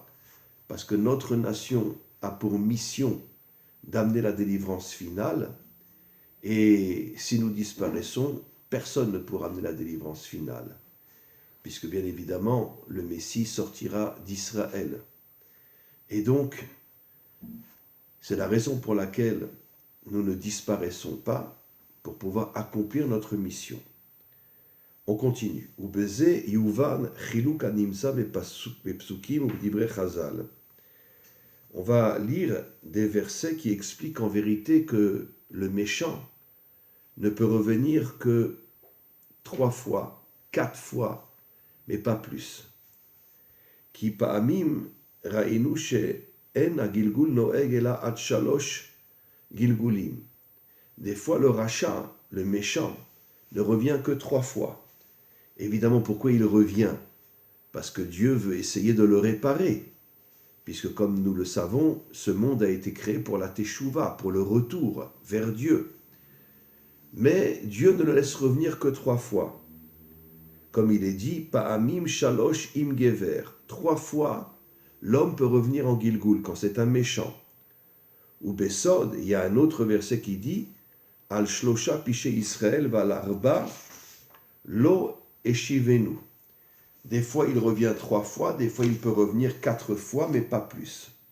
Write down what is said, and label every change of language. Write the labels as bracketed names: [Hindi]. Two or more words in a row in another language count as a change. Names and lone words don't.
[French] Parce que notre nation a pour mission d'amener la délivrance finale, et si nous disparaissons, personne ne pourra amener la délivrance finale, puisque bien évidemment, le Messie sortira d'Israël. Et donc, c'est la raison pour laquelle nous ne disparaissons pas, pour pouvoir accomplir notre mission. On continue. [Hebrew] ובזה יובן חילוק הנמצא בפסוקים ובדברי חז"ל. [French] On va lire des versets qui expliquent en vérité que le méchant ne peut revenir que 3 fois, 4 fois, mais pas plus. [Hebrew] כי פעמים ראינו שאין הגלגול נוהג אלא עד 3 גלגולים. [French] Des fois, le rachat, le méchant, ne revient que 3 fois. Évidemment, pourquoi il revient? Parce que Dieu veut essayer de le réparer. Puisque, comme nous le savons, ce monde a été créé pour la teshuva, pour le retour vers Dieu. Mais Dieu ne le laisse revenir que 3 fois. Comme il est dit, [Hebrew] פעמים שלוש עם גבר. [French] 3 fois, l'homme peut revenir en Gilgul, quand c'est un méchant. Ou Besod, il y a un autre verset qui dit, [Hebrew] על שלושה פשעי ישראל ועל ארבעה לא אשיבנו. [French] Des fois, il revient 3 fois, des fois, il peut revenir 4 fois, mais pas plus.